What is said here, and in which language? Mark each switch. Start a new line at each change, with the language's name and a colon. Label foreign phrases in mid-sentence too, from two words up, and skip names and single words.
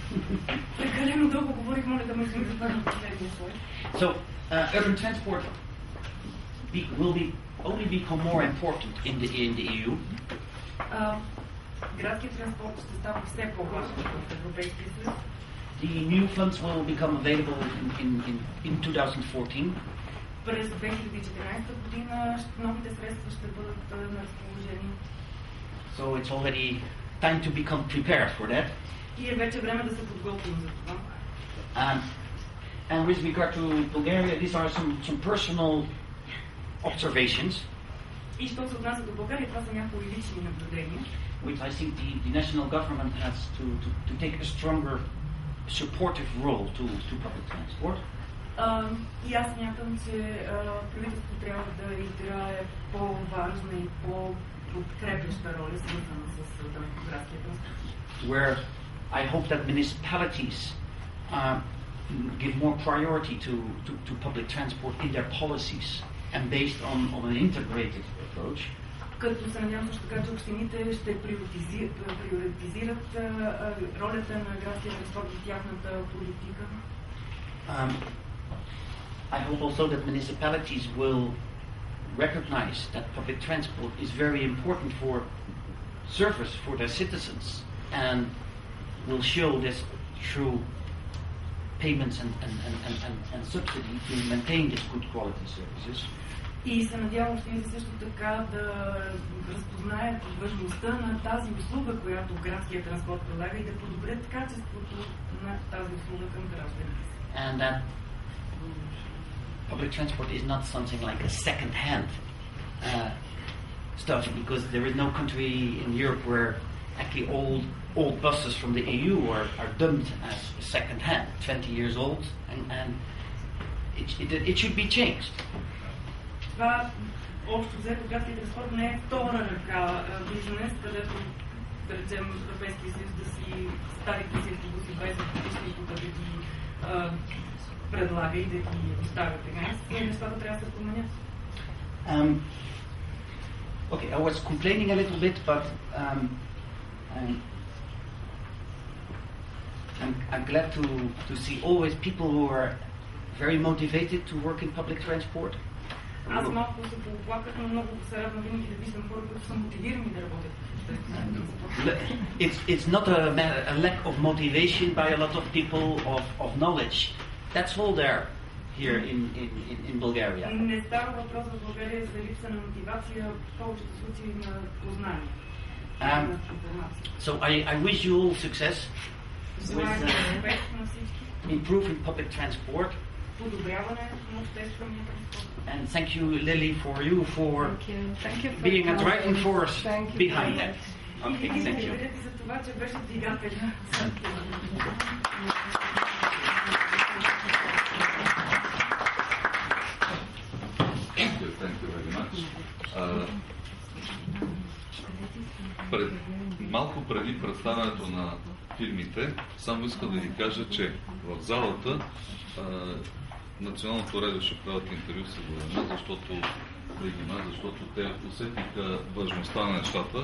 English: So, urban transport will only become more important in the EU. The new funds will become available in 2014.
Bulgarian: През 2014 година новите средства ще бъдат на разположение.
English: So it's already time to become prepared for that.
Bulgarian: И е вече време да се подготвим за това.
English: And with regard to Bulgaria, these are some personal observations.
Bulgarian: И що се отнася до България, това са някои лични наблюдения.
English: Which I think the national government has to take a stronger supportive role to public transport.
Bulgarian: И аз смятам, че правителството трябва да играе по-важна и подкрепяща роля, свързана с градския транспорт.
English: Where I hope that municipalities give more priority to public transport in their policies and based on an integrated approach.
Bulgarian: Като се надявам също така, че общините ще приоритизират ролята на градския транспорт в тяхната политика.
English: I hope also that municipalities will recognize that public transport is very important for service for their citizens and will show this through payments and subsidy to maintain these good quality services.
Bulgarian: И се надявам общините също така да разпознаят важността на тази услуга, която градския транспорт предлага, и да подобрят качеството на тази услуга към гражданите.
English: And that public transport is not something like a second-hand stuff, because there is no country in Europe where actually old buses from the EU are dumped as second-hand, 20 years old, and it should be changed.
Bulgarian: Това общо взето градския транспорт не е втора ръка бизнес, където, да речем, Европейския съюз да си старите си автобуси 20 годишни тук да ги предлага и да ги оставя така. И нещата трябва да се променят.
English: Okay, I was complaining a little bit, but I'm glad to see always people who are very motivated to work in public transport.
Bulgarian: Аз малко се поплаках, но много се радвам винаги да виждам хора, които са мотивирани да работят.
English: It's not a lack of motivation by a lot of people of knowledge. That's all there here in Bulgaria.
Bulgarian: Не става въпрос в България за липса на мотивация, в повечето случаи на познание.
English: So I wish you all success with improving public transport. And thank you, Lily, for Thank you for being a driving force Thank you. behind that. Okay, thank you.
Bulgarian: това, че беше двигателя.
English: Thank you very much.
Bulgarian: Малко преди представянето на фирмите, само иска да ви кажа, че в залата Националното радио ще правят интервю с Горена, защото те усетиха важността на нещата.